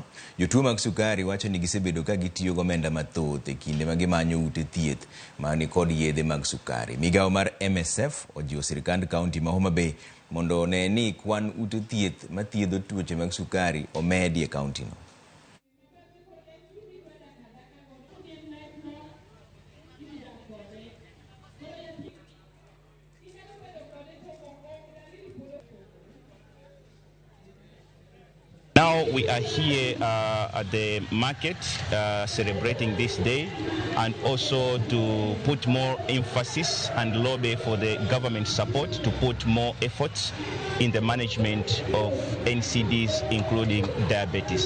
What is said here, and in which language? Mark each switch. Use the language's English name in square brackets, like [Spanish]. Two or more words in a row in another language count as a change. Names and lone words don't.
[Luo (Kenya and Tanzania)] Jotuo mag sukari wacho ni gisebedo ka gitiyo gomenda mathoth e kinde ma gimanyo ute thieth mani kod yedhe mag sukari. Migawo mar MSF ojiwo sirkand kaunti ma Homa Bay mondo ne ni kwan ute thieth mathiedho tuoche mag sukari omedi e kaunti no. [English] Now we are here at the market celebrating this day, and also to put more emphasis and lobby for the government support to put more efforts in the management of NCDs, including diabetes.